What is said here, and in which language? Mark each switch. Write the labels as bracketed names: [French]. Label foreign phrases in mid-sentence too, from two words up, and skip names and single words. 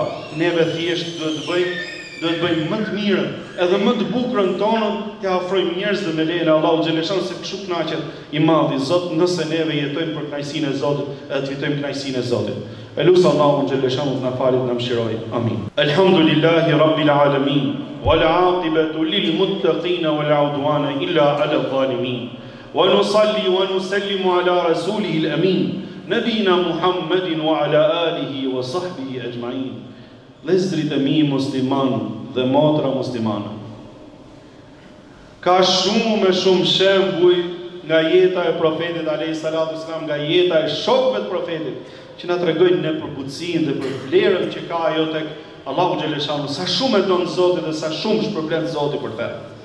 [Albanian] Neve thjesht duhet të bëjmë më të mirën, edhe më të bukurën tonën, t'ia ofrojmë njerëzve me lejen e Allahu xheleshanu, se kështu kënaqet i madhi Zot, nëse neve jetojmë për kënaqësinë e Zotit, edhe të fitojmë kënaqësinë e Zotit. Elus Allahu xheleshanu të na falit, na mëshirojë. Amin. [Arabic] الحمد لله رب العالمين، والعاقبة للمتقين ولا عدوان إلا على الظالمين. ونصلي ونسلم على رسوله الأمين نبينا محمد وعلى آله وصحبه أجمعين. [Albanian] Vëllezërit e mi musliman dhe motra muslimane, ka shumë shembuj nga jeta e profetit [Arabic] عليه الصلاة والسلام, [Albanian] nga jeta e shokëve të profetit, që na tregojnë ne për butësinë dhe për vlerën që ka ajo tek Allahu xheleshanu, sa shumë e don Zoti dhe sa shumë shpërblen Zoti për të.